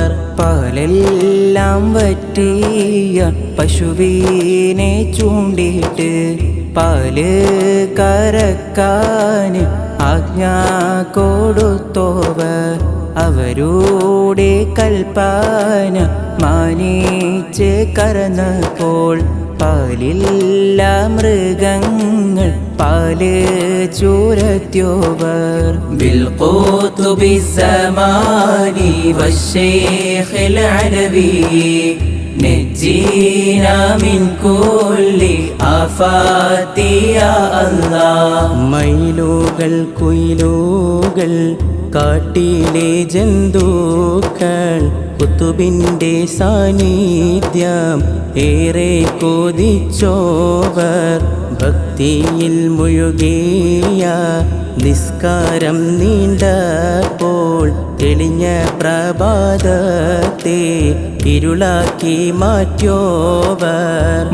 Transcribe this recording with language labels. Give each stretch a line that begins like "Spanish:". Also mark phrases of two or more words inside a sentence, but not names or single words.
Malayalam: പാലെല്ലാം വറ്റിയ പശുവിനെ ചൂണ്ടിയിട്ട് പാല് കറക്കാന് ആജ്ഞ കൊടുത്തോവർ അവരുടെ കൽപ്പന മാനിച്ച് കറന്നപ്പോൾ പാലില്ല മൃഗങ്ങൾ പാല് ചൂരത്യോവർ
Arabic: بالقطب الزماني والشيخ العلوي نجينا من كل آفات يا الله മയിലുകൾ
Malayalam: കുയിലുകൾ കാട്ടിലെ ജന്തുക്കൾ കുത്തുബിൻ്റെ സാന്നിധ്യം ഏറെ കൊതിച്ചോവർ ഭക്തിയിൽ മുഴുകിയ നിസ്കാരം നീണ്ടപ്പോൾ തെളിഞ്ഞ പ്രഭാതത്തെ ഇരുളാക്കി മാറ്റിയോവർ